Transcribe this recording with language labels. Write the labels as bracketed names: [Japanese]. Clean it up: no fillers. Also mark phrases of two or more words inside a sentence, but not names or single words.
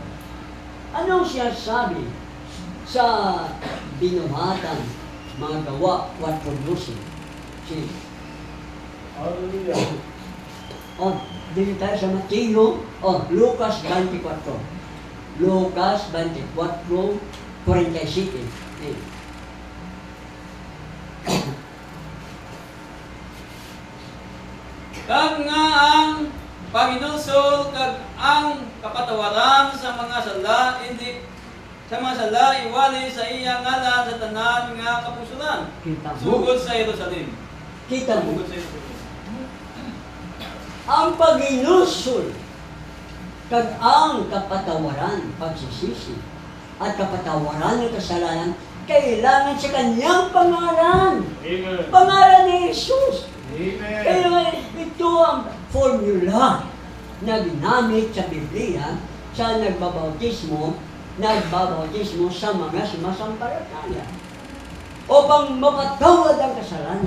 [Filipino] Anong sinasabi sa binuhatan mga gawa 4:12? Hallelujah. O, dito tayo sa Mateo, Lucas 24. Lucas 24, 47. [Hiligaynon] Kag nga ang Panginoon kag ang kapatawaran sa mga sala iwali sa iya ngalan sa tanan nga kapusonan. Kita mo? Sugod sa Jerusalem. Kita mo? Sugod sa Jerusalem. [Filipino] Ang Panginoon kag ang kapatawaran, pagsisisi, at kapatawaran ng kasalanan, kailangan sa kanyang pangalan. Amen. Pangalan ni Jesus. Amen. Kaya ito ang formula na ginamit sa Biblia sa nagbabautismo sa mga sumasampalataya upang mapatawad ang kasalanan.